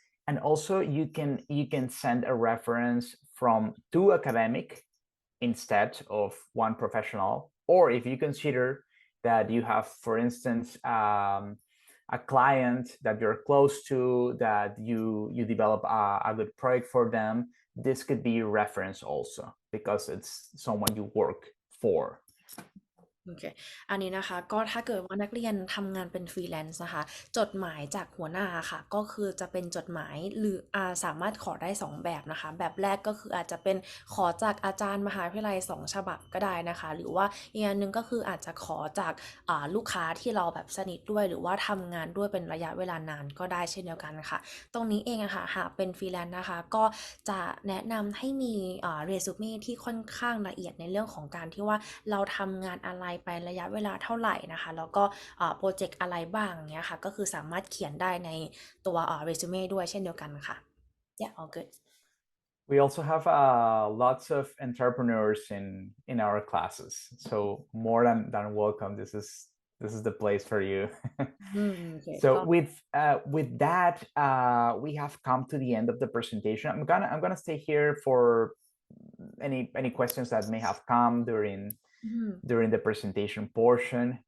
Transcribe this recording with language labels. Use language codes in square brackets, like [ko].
[en] And also you can send a reference from two academic instead of one professional, or if you consider that you have, for instance, a client that you're close to, that you develop a good project for them, this could be a reference also because it's someone you work for. [th] โอเคอันนี้นะคะก็ถ้าเกิดว่านักเรียนทำงานเป็นฟรีแลนซ์นะคะจดหมายจากหัวหน้าค่ะก็คือจะเป็นจดหมายหรือสามารถขอได้2แบบนะคะแบบแรกก็คืออาจจะเป็นขอจากอาจารย์มหาวิทยาลัย2ฉบับก็ได้นะคะหรือว่าอีกอันนึงก็คืออาจจะขอจาก ลูกค้าที่เราแบบสนิทด้วยหรือว่าทำงานด้วยเป็นระยะเวลานานก็ได้เช่นเดียวกันค่ะตรงนี้เองอะค่ะหากเป็นฟรีแลนซ์นะคะก็จะแนะนำให้มีเรซูเม่ที่ค่อนข้างละเอียดในเรื่องของการที่ว่าเราทำงานอะไรไประยะเวลาเท่าไหร่นะคะแล้วก็โปรเจกต์อะไรบ้างเนี้ยค่ะก็คือสามารถเขียนได้ในตัวเรซูเม่ด้วยเช่นเดียวกันค่ะ [en] Yeah, all good. We also have lots of entrepreneurs in our classes, so more than welcome. This is the place for you. Okay. So with that, we have come to the end of the presentation. I'm gonna stay here for any questions that may have come during the presentation portion.